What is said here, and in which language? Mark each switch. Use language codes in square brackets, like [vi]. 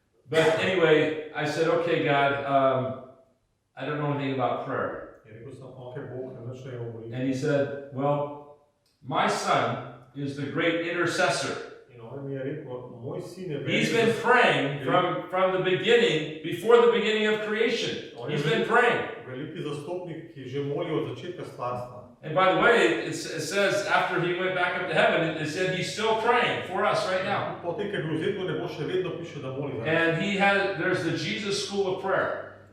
[en] But anyway, I said, okay, God, I don't know anything about prayer. [sl] In rekel sem, ok, Bog, ne več ne o molitvi. [en] And He said, well, my son is the great intercessor. [sl] In on mi je rekel, moj sin je [en] He's been praying from the beginning, before the beginning of creation. He's been praying. [sl] veliki zastopnik, ki že moli od začetka stvarstva. [en] And by the way, it says after he went back up to heaven, it said he's still praying for us right now. [sl] Potem, ker je bil vzet v nebo, še vedno piše, da moli za nas. [en] And there's the Jesus School of Prayer.